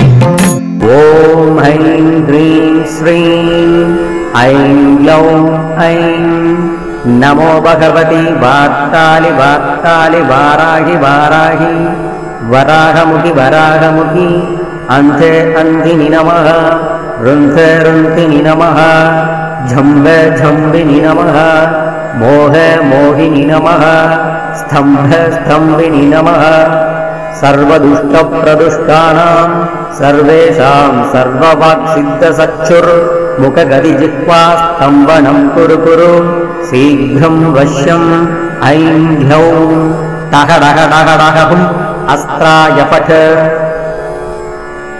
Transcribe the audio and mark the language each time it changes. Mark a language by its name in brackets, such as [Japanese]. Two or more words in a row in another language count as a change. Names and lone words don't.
[Sanskrit] ॐ ऐं क्रीं श्रीं ऐं क्लौं ऐं नमो भगवति वार्त्तालि वार्त्तालि वाराहि वाराहि वराहमुखि वराहमुखि अन्धे अन्धिनि नमः रुन्धे रुन्धिनि नमः जम्भे जम्भिनि नमः मोहे मोहिनि नमः स्तम्भे स्तम्भिनि नमः सर्वदुष्टप्रदुष्टानां सर्वेषां सर्ववाक्सिद्धसक्षुर् मुखगदिजिह्वा स्तम्भनं कुरु कुरु शीघ्रं वश्यम् ऐं ह्लौं टः डः डः डः हुम् अस्त्राय पठ